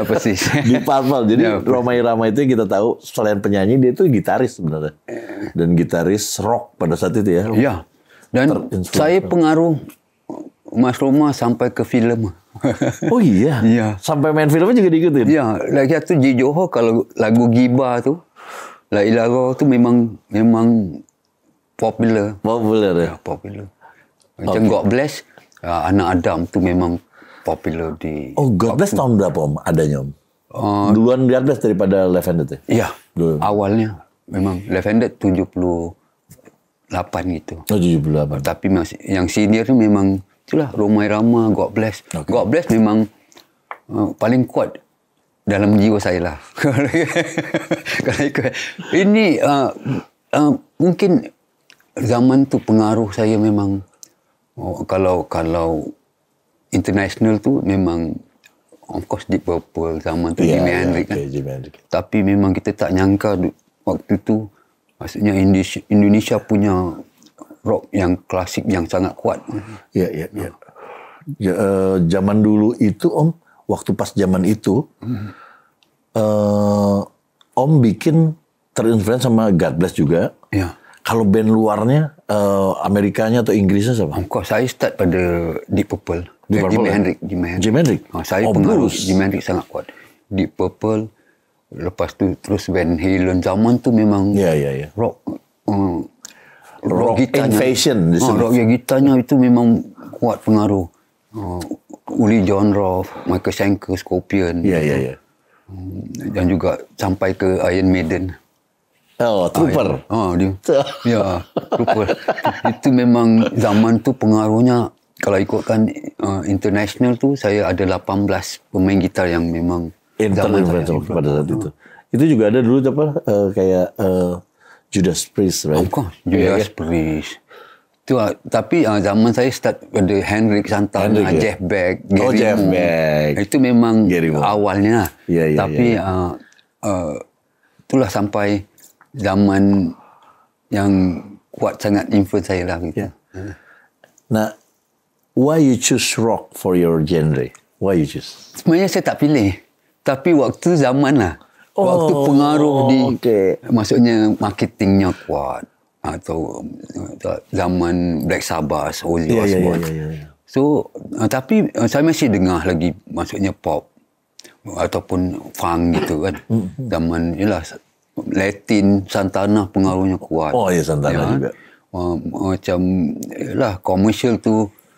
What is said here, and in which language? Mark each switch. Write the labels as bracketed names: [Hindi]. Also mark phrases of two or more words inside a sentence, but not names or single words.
[Indonesian] Persis. Di Purple. Jadi Ya, Romai Rama itu kita tahu selain penyanyi dia itu gitaris sebenarnya. Dan gitaris rock pada saat itu ya. Iya. [Malay] Dan saya pengaruh Mas Roma sampai ke filem. [Indonesian] Oh iya? [Malay] Iya. [Indonesian] Sampai main filmnya juga diikutin? [Malay] Iya. Lagi satu di Johor kalau lagu Giba tu, La Ilaha tu memang popular. [Indonesian] Popular ya? [Malay] Popular. Macam God Bless, Anak Adam tu memang popular di... [Indonesian] Oh, God Bless tahun berapa Om adanya Om? Duluan God Bless daripada Left Handed ya? [Malay] Iya. Awalnya memang Left Handed 78 gitu. [Indonesian] Oh, 78. [Malay] Tapi yang senior tu memang itulah Romai Rama, God Bless. Okay. God Bless memang paling kuat dalam jiwa saya lah. Ini mungkin zaman tu pengaruh saya memang kalau international tu memang [English] of course [Malay] Deep Purple zaman tu Jimi Hendrix kan. Tapi memang kita tak nyangka waktu tu maksudnya Indonesia punya rock yang klasik yang sangat kuat. [Indonesian] Iya. Zaman dulu itu Om, waktu pas zaman itu Om bikin terinfluence sama God Bless juga. [Malay] Iya. [Indonesian] Kalau band luarnya Amerikanya atau Inggrisnya siapa? [English] Of course [Malay] saya start pada Deep Purple. Jimi Hendrix. Saya pengaruh Jimi Hendrix sangat kuat. Deep Purple. Lepas tu terus Van Halen zaman tu memang rock gitarnya. Invasion. Rock gitarnya itu memang kuat pengaruh. Uli John Roth, Michael Schenker, Scorpion. [Indonesian] Iya. [Malay] Dan juga sampai ke Iron Maiden. [Indonesian] Oh, Trooper. [Malay] Dia. Trooper. Itu memang zaman tu pengaruhnya. Kalau ikutkan international tu, saya ada 18 pemain gitar yang memang [Indonesian] influential pada saat itu. Itu juga ada dulu kayak Judas Priest, right? [English] Of course, Judas Priest. [Malay] Tapi zaman saya start pada Hendrix Santana, Jeff Beck, Gary Jeff Moore. Beck. Itu memang awalnya. Tapi itulah sampai zaman yang kuat sangat influence saya lah. Gitu. [Indonesian] Nah, [English] why you choose rock for your genre? Why you choose? [Malay] Sebenarnya saya tak pilih. Tapi waktu zaman lah. Waktu pengaruh maksudnya marketingnya kuat. Atau zaman Black Sabbath, Ozzy Osbourne. So, tapi saya masih dengar lagi maksudnya pop. Ataupun funk gitu kan. Zaman, Latin, Santana pengaruhnya kuat. [Indonesian] Oh ya, Santana juga. [Malay] Macam, komersial tu.